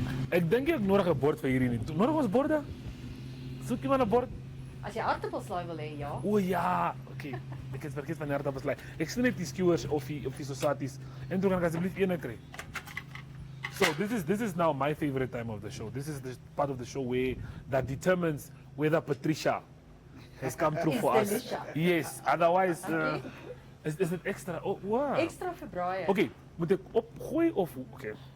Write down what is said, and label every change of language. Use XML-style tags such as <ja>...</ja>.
<af>Ek dink ek nodig 'n bord vir hierdie nie. Nodig ons borde? Soek iemand 'n bord? As jy aardappelslaai wil hê, ja. O ja, okay. Ek het vergeet van aardappelslaai. Ek sien net die skewers of die sosaties en toe kan ek asseblief een kry.</af> <en>So this is now my favorite time of the show. This is the part of the show that determines whether Patricia has come through for us. Delicious. Yes, otherwise is it extra? Oh, wow.</en> <af>Extra vir braai. Okay, moet ek opgooi of okay.</af>